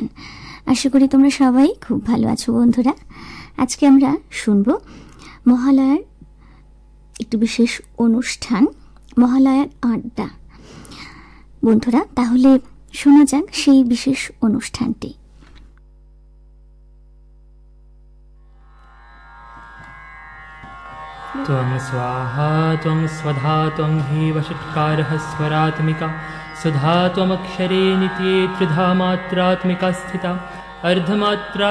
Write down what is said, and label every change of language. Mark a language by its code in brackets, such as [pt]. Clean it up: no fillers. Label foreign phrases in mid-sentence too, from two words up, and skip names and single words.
[bn] আশা করি তোমরা সবাই খুব ভালো আছো বন্ধুরা। আজকে আমরা শুনব মহালয়ার একটি বিশেষ অনুষ্ঠান, মহালয়ার আড্ডা। বন্ধুরা, তাহলে শোনা যাক সেই বিশেষ অনুষ্ঠানটি। [sa] त्वं स्वाहा त्वं स्वधा त्वं हि वषट्कारः स्वरात्मिका सुधा त्वमक्षरे नित्ये त्रिधा मात्रात्मिका स्थिता अर्धमात्रा